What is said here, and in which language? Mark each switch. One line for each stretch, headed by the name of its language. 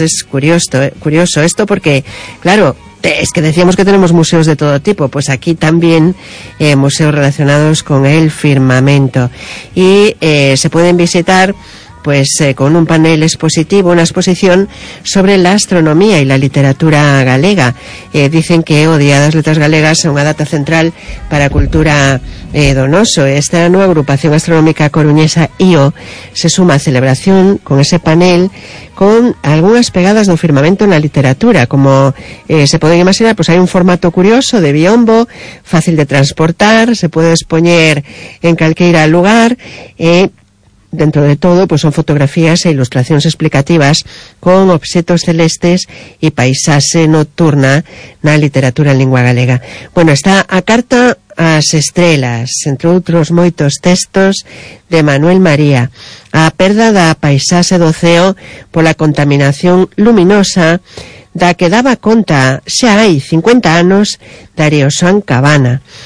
Spanish: Es curioso, curioso esto, porque claro, es que decíamos que tenemos museos de todo tipo, pues aquí también museos relacionados con el firmamento, y se pueden visitar pues con un panel expositivo, una exposición sobre la astronomía y la literatura galega. Dicen que
Galician: O Día das Letras Galegas é unha data central para a cultura donoso.
Spanish: Esta nueva agrupación astronómica coruñesa IO se suma a celebración con ese panel, con algunas pegadas de un firmamento en la literatura. Como se pueden imaginar, pues hay un formato curioso de biombo, fácil de transportar, se puede exponer en calqueira lugar. Dentro de todo, pues son fotografías e ilustraciones explicativas con objetos celestes y paisaje nocturna
Galician: na literatura en lingua galega. Bueno, está A Carta ás Estrelas, entre outros moitos textos de Manuel María. A perda da paisaxe do ceo pola contaminación luminosa, da que daba conta xa hai 50 anos Darío Xoán Cabana.